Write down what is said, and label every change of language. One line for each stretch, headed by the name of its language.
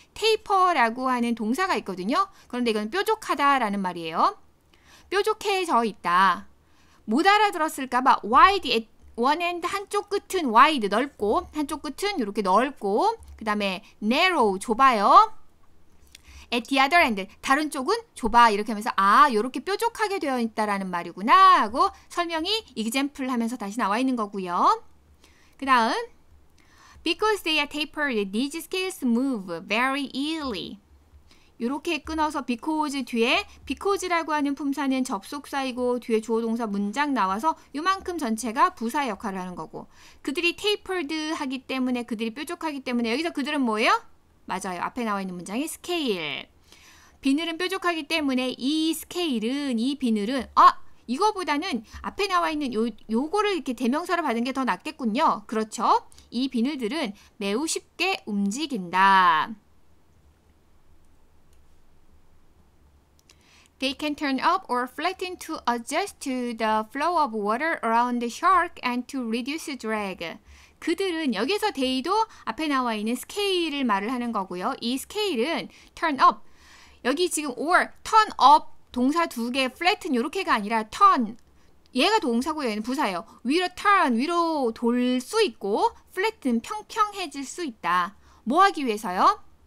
Korean: taper라고 하는 동사가 있거든요. 그런데 이건 뾰족하다라는 말이에요. 뾰족해져 있다. 못 알아들었을까봐
English: wide at one end,
Korean: 한쪽 끝은 wide, 넓고 한쪽 끝은 이렇게 넓고 그 다음에 narrow, 좁아요.
English: at the other end,
Korean: 다른 쪽은 좁아. 이렇게 하면서 아, 이렇게 뾰족하게 되어 있다라는 말이구나 하고 설명이 example 하면서 다시 나와 있는 거고요. 그 다음
English: because they are tapered, these scales move very easily.
Korean: 이렇게 끊어서 because 뒤에 because라고 하는 품사는 접속사이고 뒤에 주어 동사 문장 나와서 요만큼 전체가 부사 역할을 하는 거고 그들이 tapered 하기 때문에 그들이 뾰족하기 때문에 여기서 그들은 뭐예요? 맞아요. 앞에 나와 있는 문장이 scale. 비늘은 뾰족하기 때문에 이 스케일은 이 비늘은 이거보다는 앞에 나와 있는 요거를 이렇게 대명사로 받은 게 더 낫겠군요. 그렇죠? 이 비늘들은 매우 쉽게 움직인다.
English: They can turn up or flatten to adjust to the flow of water around the shark and to reduce drag.
Korean: 그들은 여기서 they도 앞에 나와 있는 스케일을 말을 하는 거고요. 이 스케일은 turn up. 여기 지금
English: or turn up
Korean: 동사 두 개, flatten 이렇게가 아니라 turn. 얘가 동사고 얘는 부사예요. 위로 turn, 위로 돌 수 있고 flatten, 평평해질 수 있다. 뭐 하기 위해서요?